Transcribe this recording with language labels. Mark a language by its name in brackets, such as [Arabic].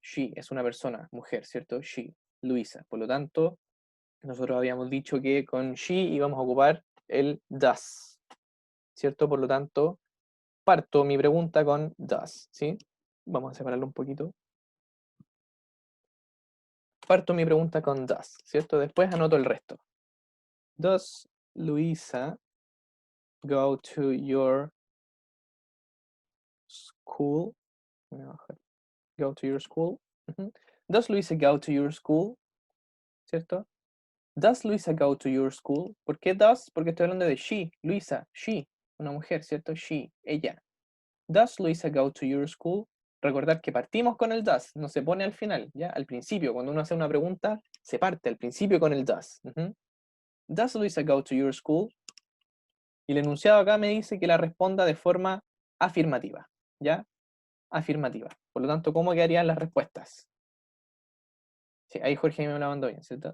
[Spanish] She es una persona, mujer, ¿cierto? She, Luisa. Por lo tanto, nosotros habíamos dicho que con she íbamos a ocupar el does, ¿cierto? Por lo tanto, parto mi pregunta con does, ¿sí? Vamos a separarlo un poquito. Parto mi pregunta con does, ¿cierto? Después anoto el resto. [English] Does Luisa go to your school? [Spanish] Voy a bajar. [English] Go to your school. Ujú. Does Luisa go to your school? [Spanish] ¿Cierto? [English] Does Luisa go to your school? [Spanish] ¿Por qué does? Porque estoy hablando de she, Luisa, she, una mujer, ¿cierto? She, ella. [English] Does Luisa go to your school? [Spanish] Recordad que partimos con el does, no se pone al final, ¿ya? Al principio, cuando uno hace una pregunta, se parte al principio con el does. Ujú. [English] Does Luisa go to your school? [Spanish] Y el enunciado acá me dice que la responda de forma afirmativa, ¿ya? Afirmativa. Por lo tanto, ¿cómo quedarían las respuestas? Sí, ahí Jorge me la mandó bien, ¿cierto?